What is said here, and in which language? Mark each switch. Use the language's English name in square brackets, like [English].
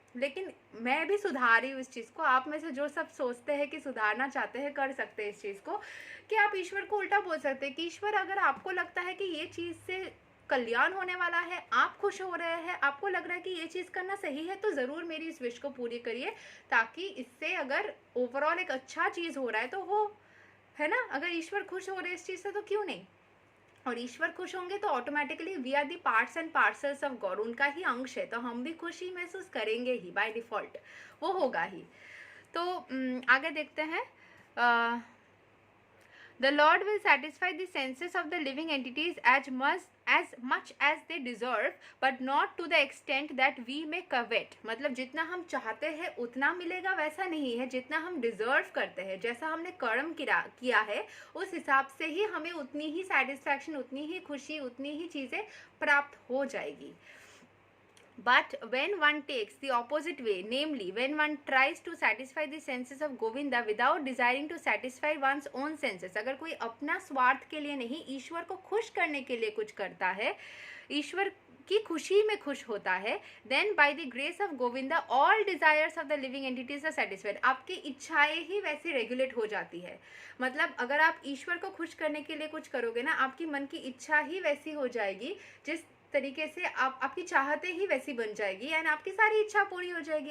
[Hindi] लेकिन मैं भी सुधार रही हूँ इस चीज़ को। आप में से जो सब सोचते हैं कि सुधारना चाहते हैं, कर सकते हैं इस चीज़ को, कि आप ईश्वर को उल्टा बोल सकते हैं कि ईश्वर अगर आपको लगता है कि ये चीज़ से कल्याण होने वाला है, आप खुश हो रहे हैं, आपको लग रहा है कि ये चीज़ करना सही है, तो ज़रूर मेरी इस विश को पूरी करिए, ताकि इससे अगर ओवरऑल एक अच्छा चीज़ हो रहा है तो हो, है ना। अगर ईश्वर खुश हो रहे इस चीज़ से तो क्यों नहीं, और ईश्वर खुश होंगे तो automatically [English] we are the parts and parcels of God, [Hindi] उनका ही अंश है, तो हम भी खुशी महसूस करेंगे ही, बाय डिफ़ॉल्ट वो होगा ही। तो आगे देखते हैं। [English] The Lord will satisfy the senses of the living entities as much as they deserve, but not to the extent that we may covet. [Hindi] मतलब जितना हम चाहते हैं उतना मिलेगा, वैसा नहीं है। जितना हम डिजर्व करते हैं, जैसा हमने कर्म किया है, उस हिसाब से ही हमें उतनी ही सेटिस्फैक्शन, उतनी ही खुशी, उतनी ही चीज़ें प्राप्त हो जाएगी। [English] But when one takes the opposite way, namely when one tries to satisfy the senses of Govinda without desiring to satisfy one's own senses, [Hindi] अगर कोई अपना स्वार्थ के लिए नहीं, ईश्वर को खुश करने के लिए कुछ करता है, ईश्वर आपकी खुशी में खुश होता है, [English] Then by the grace of Govinda all desires of the living entities are satisfied. [Hindi] आपकी इच्छाएं ही वैसे रेगुलेट हो जाती है। मतलब अगर आप ईश्वर को खुश करने के लिए कुछ करोगे ना, आपकी मन की इच्छा ही वैसी हो जाएगी, जिस तरीके से आपकी चाहतें ही वैसी बन जाएगी एंड आपकी सारी इच्छा पूरी हो जाएगी।